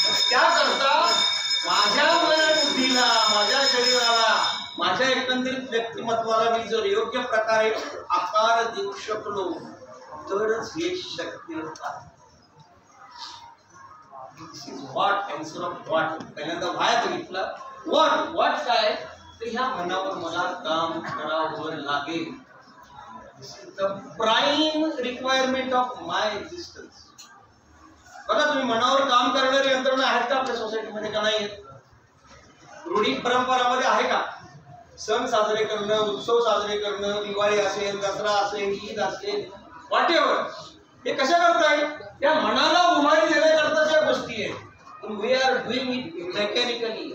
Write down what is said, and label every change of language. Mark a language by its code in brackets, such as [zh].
[mr] त्याकरता माझ्या मनबुद्धीला, माझ्या शरीराला, माझ्या एकंदरीत व्यक्तिमत्वाला मी जर योग्य प्रकारे आकार देऊ शकलो तरच हे शक्य आहे. [en] What answer of what. [mr] पहिल्यांदा व्हाय बघितलं, व्हॉट काय, तर ह्या मनावर मला काम करावं लागेल. [en] This is the prime requirement of my existence. [mr] बघा, तुम्ही मनावर काम करणारी यंत्रणा आहेत का आपल्या सोसायटीमध्ये? का नाही? रूढी परंपरामध्ये आहे का? सण साजरे करणं, उत्सव साजरे करणं, दिवाळी असेल, दसरा असेल, ईद असेल, व्हॉटेवर, हे कशा करताय? त्या मनाला उभारी देण्याकरताच्या गोष्टी आहेत. [en] We are doing it mechanically.